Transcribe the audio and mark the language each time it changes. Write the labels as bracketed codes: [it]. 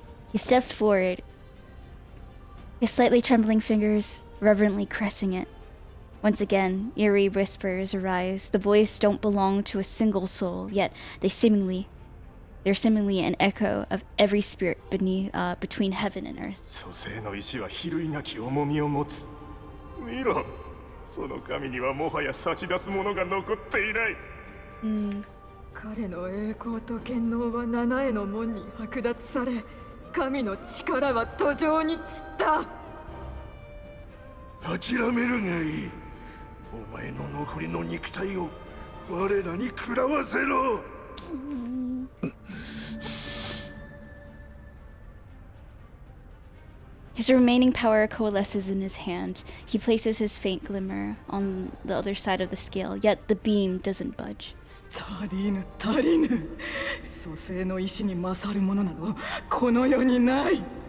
[en] He steps forward, his slightly trembling fingers reverently caressing it. Once again, eerie whispers arise. The voices don't belong to a single soul, yet they're seemingly an echo of every spirit between heaven and earth. [ja] 蘇生の意志は比類なき重みを持つ。見ろ、その神にはもはや差し出すものが残っていない。彼の栄光と権能は七重の門に剥奪され、神の力は途上に散った。諦めるがいい。お前の残りの肉体を我らに食らわせろ。 [en] His remaining power coalesces in his hand. He places his faint glimmer on the other side of the scale, yet the beam doesn't budge. [ja] 足りぬ足りぬ。蘇生の意志に勝るものなどこの世にない。